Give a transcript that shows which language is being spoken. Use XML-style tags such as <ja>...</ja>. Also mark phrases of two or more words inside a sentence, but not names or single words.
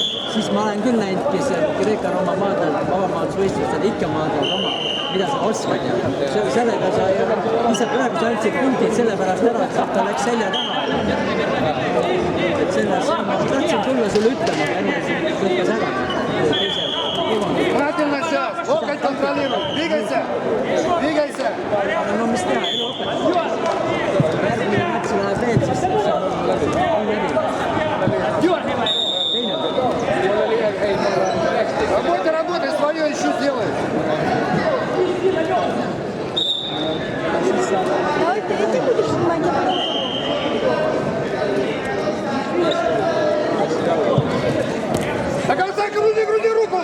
<et>Siis ma olen küll näinud, kes Kreeka-Rooma maadlejad vabamaadlusvõistlustel ikka maadlevad oma, mida sa oskad ja sellega sa lihtsalt praegu sa andsid punktid sellepärast ära, et ta läks selja taha. Et selles, ma tahtsin tulla sulle ütlema, aga enne lõikas ära.</et> <ru>Правильно сейчас, локоть контролируй, двигайся, двигайся.</ru> <et>No mis teha, elu õpetab. Järgmine mats läheb veel, siis saab</et> <ru>Работай, работай, свое еще сделай. Давай, ты будешь снимать. До конца груди руку.</ru>